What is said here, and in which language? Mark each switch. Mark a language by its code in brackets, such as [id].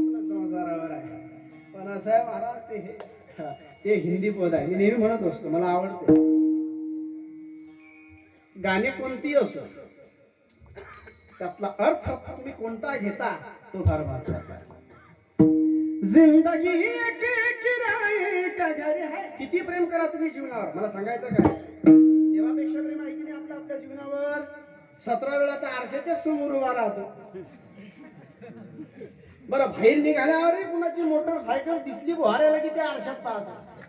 [mr] साहेब महाराज ते हिंदी पद आहे. मी नेहमी म्हणत असतो, मला आवडते. गाणे कोणती असो त्यातला अर्थ तुम्ही कोणता घेता तो फार महत्वाचा आहे. [hi] जिंदगी एक किराये का घर है. [mr] किती प्रेम करा तुम्ही जीवनावर, मला सांगायचं काय, देवापेक्षा प्रेम आहे की नाही आपलं आपल्या जीवनावर. 17 वेळा तर आरशाच्या समोर उभा राहतो. बरं बाहेर निघाल्यावर कुणाची मोटरसायकल दिसली बुहाऱ्याला की त्या आरशात पाहतो.